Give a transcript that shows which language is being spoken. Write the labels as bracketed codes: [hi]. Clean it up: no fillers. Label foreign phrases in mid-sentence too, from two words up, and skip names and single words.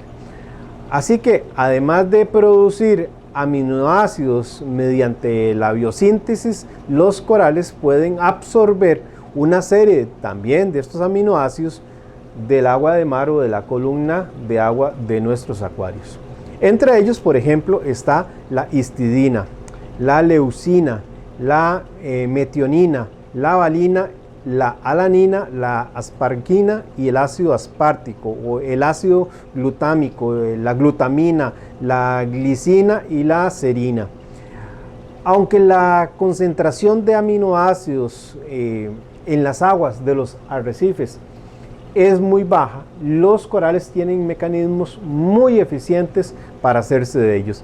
[es] Así que además de producir aminoácidos mediante la biosíntesis, los corales pueden absorber una serie también de estos aminoácidos del agua de mar o de la columna de agua de nuestros acuarios. Entre ellos, por ejemplo, está la histidina, la leucina, la metionina, la valina, la alanina, la aspargina y el ácido aspartico o el ácido glutámico, la glutamina, la glicina y la serina. Aunque la concentración de aminoácidos en las aguas de los arrecifes es muy baja, los corales tienen mecanismos muy eficientes para hacerse de ellos.